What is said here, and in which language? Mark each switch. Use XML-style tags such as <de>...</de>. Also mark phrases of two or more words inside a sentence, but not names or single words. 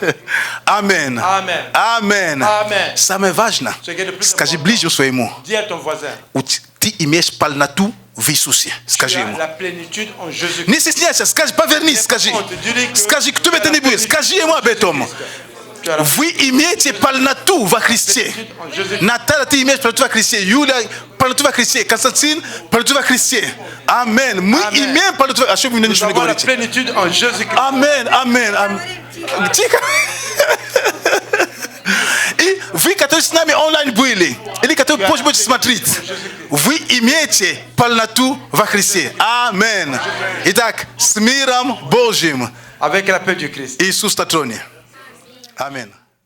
<ru>Амен.</ru> <fr>Amen.</fr> <ru>Амен.</ru> <fr>Amen.</fr> <ru>Самое важное,</ru> <fr>Ce qui est le plus</fr> <ru>скажи</ru> <fr>important,</fr> <ru>ближнему своему,</ru> <fr>dis à ton voisin,</fr> <ru>ты имеешь полноту в Иисусе.</ru> <fr>tu</fr> <ru>Скажи</ru> <fr>as</fr> <ru>ему.</ru> <fr>la plénitude en Jésus-Christ.</fr> <ru>Не стесняйся, скажи, повернись, скажи. Скажи, кто бы это ни был, скажи ему об этом.</ru> <fr>Tu as la</fr> <ru>Вы имеете полноту во Христе.</ru> <fr>plénitude en Jésus-Christ.</fr> <ru>Наталья, ты имеешь полноту во Христе. Юля, полноту во Христе. Константин, полноту во Христе. Амен. Мы Амен. имеем полноту. А что вы мне</ru> <fr>Nous</fr> <ru>ничего не</ru> <fr>avons la</fr> <ru>говорите?</ru> <fr>plénitude en Jésus-Christ.</fr> <ru>Амен, амен, амен. Тихо. И вы, которые с нами онлайн были, или которые позже будете смотреть, вы имеете полноту во Христе. Амен. Итак, с миром Божьим.</ru> <fr>Avec la paix du Christ.</fr> <ru>Иисус на троне. Амен.</ru>